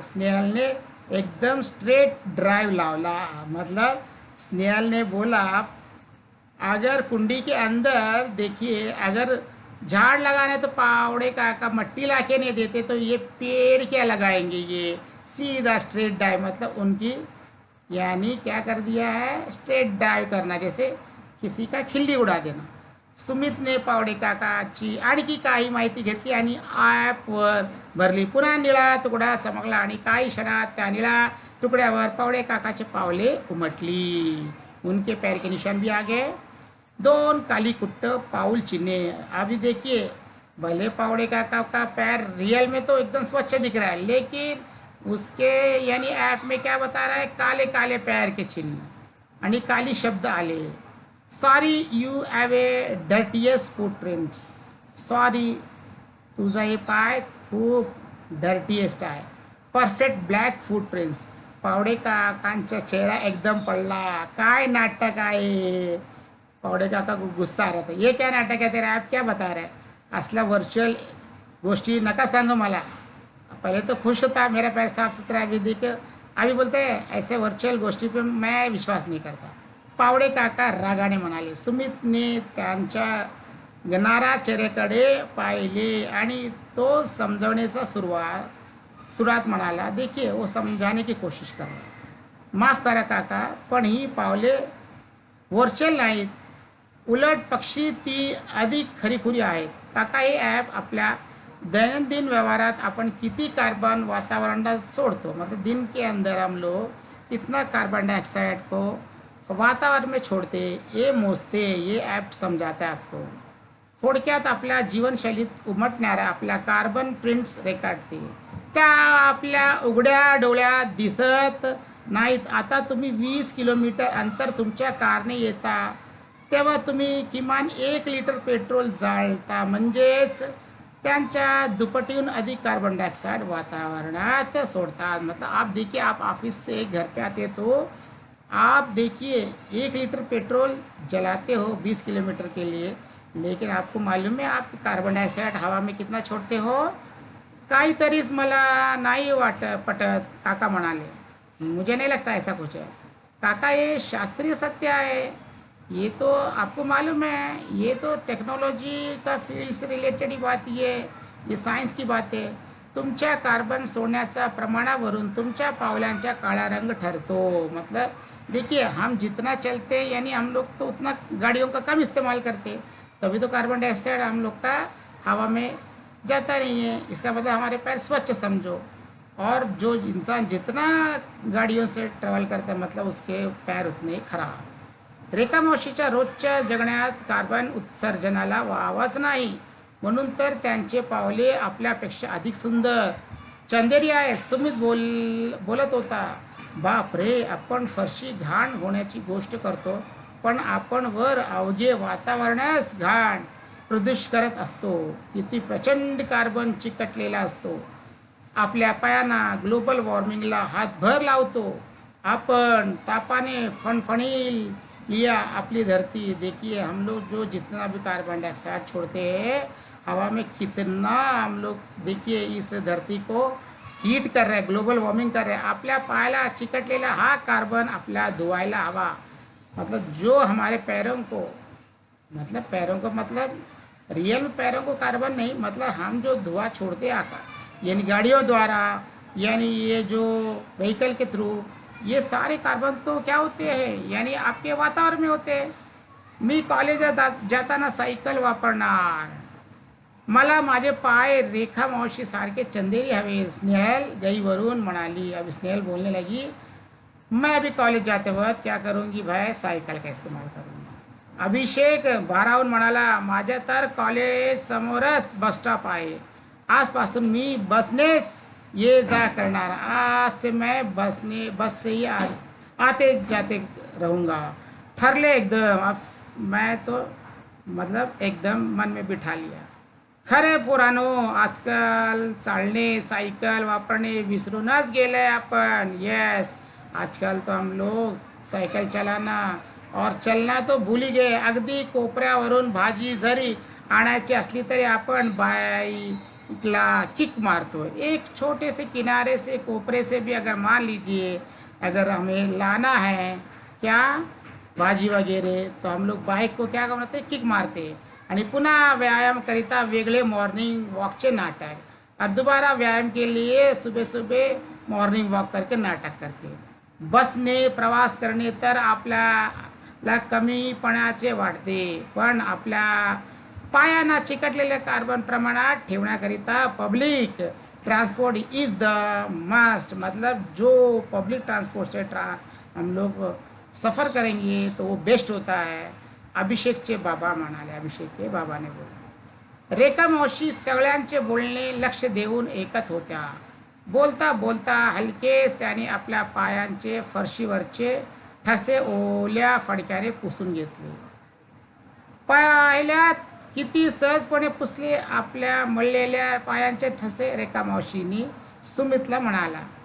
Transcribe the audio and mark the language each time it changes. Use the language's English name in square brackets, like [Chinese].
[Marathi] स्नेहलने एकदम straight drive लावला. [Hindi] मतलब स्नेहल ने बोला, अगर कुंडी के अंदर देखिए, अगर झाड़ लगाने तो पावड़े काका मट्टी ला के नहीं देते, तो ये पेड़ क्या लगाएंगे? ये सीधा स्ट्रेट डाइव. मतलब उनकी यानी क्या कर दिया है? स्ट्रेट डाइव करना, जैसे किसी का खिल्ली उड़ा देना. [Marathi] सुमितने पावडे काकाची आणखी काही माहिती घेतली आणि ॲपवर भरली. पुन्हा निळा तुकडा चमकला आणि काही क्षणात त्या निळा तुकड्यावर पावडे काकाचे पावले उमटली. [Hindi] उनके पैर के निशान भी आ गए. 2 [Marathi] काली कुट्ट पाउल चिन्हे. [Hindi] अभी देखिए, भले पावड़े काका का पैर रियल में तो एकदम स्वच्छ दिख रहा है, लेकिन उसके यानी ऐप में क्या बता रहा है? काले काले पैर के चिन्ह [Marathi] आणि काली शब्द आले. [English] Sorry, you have a dirtiest footprints. [Marathi] Sorry, तुझा हे पाय खूप डर्टीएस्ट आहे. [English] Perfect black footprints. [Marathi] पावडे काकांचा चेहरा एकदम पडला. काय नाटक आहे? [Hindi] पावड़े काका को गुस्सा आ रहा था. ये क्या नाटक है तेरा? आप क्या बता रहे हैं? [Marathi] असला वर्चुअल गोष्टी नका सांगो मला. [Hindi] पहले तो खुश होता मेरा पैर साफ सुथरा अभी देखो, अभी बोलते हैं ऐसे वर्चुअल गोष्टी पे मैं विश्वास नहीं करता. [Marathi] पावडे काका रागाने म्हणाले. सुमितने त्यांच्या गणारा चेहऱ्याकडे पाहिले आणि तो समजवण्याचा सुरुवात म्हणाला. [Hindi] देखिए, वो समझाने की कोशिश कर रहा है. [Marathi] माफ करा काका, पण ही पावले वर्चुअल नाहीत, उलट पक्षी ती अधिक खरीखुरी आहेत. काका, हे ॲप आपल्या दैनंदिन व्यवहारात अपन किती कार्बन वातावरणात सोडतो, [Hindi] मतलब दिन के अंदर हम लोग कितना कार्बन डाइऑक्साइड को वातावरण में छोड़ते, ये मोजते, ये ॲप समजाते आपको. [Marathi] थोडक्यात आपल्या जीवनशैलीत उमटणाऱ्या आपल्या कार्बन प्रिंट्स रेखाटते. त्या आपल्या उघड्या डोळ्यात दिसत नाहीत. आता तुम्ही 20 किलोमीटर अंतर तुमच्या कारने येता तेव्हा तुम्ही किमान 1 लिटर पेट्रोल जाळता, म्हणजेच त्यांच्या दुपटीहून अधिक कार्बन डाइऑक्साइड वातावरणात सोडतात. [Hindi] मतलब आप देखिए, आप ऑफिस से घर पे आते तो आप देखिए 1 लीटर पेट्रोल जलाते हो 20 किलोमीटर के लिए, लेकिन आपको मालूम है आप कार्बन डाइऑक्साइड हवा में कितना छोड़ते हो. [Marathi] काहीतरीच मला नाही पटत, काका म्हणाले. [Hindi] मुझे नहीं लगता ऐसा कुछ है काका, ये शास्त्रीय सत्य है. ये तो आपको मालूम है, ये तो टेक्नोलॉजी का फील्ड से रिलेटेड ही बात ये सायन्स की बात है. [Marathi] तुमच्या कार्बन सोडण्याच्या प्रमाणावरून तुमच्या पावलांचा काळा रंग ठरतो. [Hindi] मतलब देखिए, हम जितना चलते यानी हम लोग तो उतना गाड़ियों का कम इस्तेमाल करते, तभी तो कार्बन डाइऑक्साइड हम लोग का हवा में जाता नहीं है. इसका मतलब हमारे पैर स्वच्छ समझो. और जो इंसान जितना गाड़ियों से ट्रॅव्हल करता है, मतलब उसके पैर उतने खराब. [Marathi] रेखा मावशीच्या रोजच्या जगण्यात कार्बन उत्सर्जनाला वावच नाही, म्हणून तर त्यांचे पावले आपल्यापेक्षा अधिक सुंदर. चंदेरी आहे. सुमित बोलत होता. बाप रे, आपण फरशी घाण होण्याची गोष्ट करतो, पण आपण वर अवघे वातावरणच घाण प्रदूषित करत असतो. किती प्रचंड कार्बन चिकटलेला असतो. आपल्या पायांना ग्लोबल वॉर्मिंगला हातभर लावतो. आपण तापाने फणफणील लिया अपनी धरती. [Hindi] देखिए, हम लोग जो जितना भी कार्बन डाइऑक्साइड छोड़ते हैं हवा में, कितना हम लोग देखिए इस धरती को हीट कर रहे हैं, ग्लोबल वार्मिंग कर रहे हैं. [Marathi] आपल्या पायाला चिकटलेला हा कार्बन आपल्या धुवायला हवा. [Hindi] मतलब जो हमारे पैरों को मतलब रियल में पैरों को कार्बन नहीं, मतलब हम जो धुआं छोड़ते आका यानी गाड़ियों द्वारा, यानी ये जो व्हीकल के थ्रू, ये सारे कार्बन तो क्या होते हैं, यानी आपके वातावरण में होते हैं. [Marathi] मी कॉलेजात जाताना सायकल वापरणार, मला माझे पाय रेखा मावशी सारखे चंदेरी हवे. स्नेहल गईवरून म्हणाली. [Hindi] अब स्नेहल बोलने लगी, मैं अभी कॉलेज जाते वक्त क्या करूँगी भाई, सायकल का इस्तेमाल करूँगी. [Marathi] अभिषेक भारावून म्हणाला, माझ्या तर कॉलेज समोरच बस स्टॉप आहे, आजपासून मी बसनेच ये जा करणार. [Hindi] आज से मैं बस से ही आते जाते रहूँगा. [Marathi] ठरले एकदम. [Hindi] अब मैं तो मतलब एकदम मन में बिठा लिया. [Marathi] खरे पुरानो, आजकाल चालणे सायकल वापरणे विसरूनच गेले आपण. [Hindi] यस, आजकल तो हम लोग सायकल चलाना और चलना तो भूल ही गए. [Marathi] अगदी कोपऱ्यावरून भाजी जरी आणायची असली तरी आपण बाईकला किक मारतो. [Hindi] एक छोटे से किनारे से, कोपरे से भी अगर मान लीजिए अगर हमें लाना है क्या भाजी वगैरह, तो हम लोग बाइक को क्या करते, किक मारते [Marathi] आणि पुन्हा व्यायाम करिता वेगळे मॉर्निंग वॉकचे नाटक, [Hindi] और दोबारा व्यायाम के लिए सुबह सुबह मॉर्निंग वॉक करके नाटक करते. [Marathi] बसने प्रवास करणे तर आपल्याला कमीपणाचे वाटते, पण आपल्या पायांना चिकटलेले कार्बन प्रमाणात ठेवण्याकरिता [English] Public transport is the must. [Hindi] मतलब जो पब्लिक ट्रांसपोर्ट से हम लोग सफ़र करेंगे तो वो बेस्ट होता है. [Marathi] अभिषेकचे बाबा म्हणाले. अभिषेकचे बाबाने बोलले. रेखा मावशी सगळ्यांचे बोलणे लक्ष देऊन ऐकत होत्या. बोलता बोलता हलकेच त्याने आपल्या पायांचे फरशीवरचे ठसे ओल्या फडक्याने पुसून घेतले. पाहिल्यात किती सहजपणे पुसले आपल्या मळलेल्या पायांचे ठसे, रेखा मावशींनी सुमितला म्हणाला.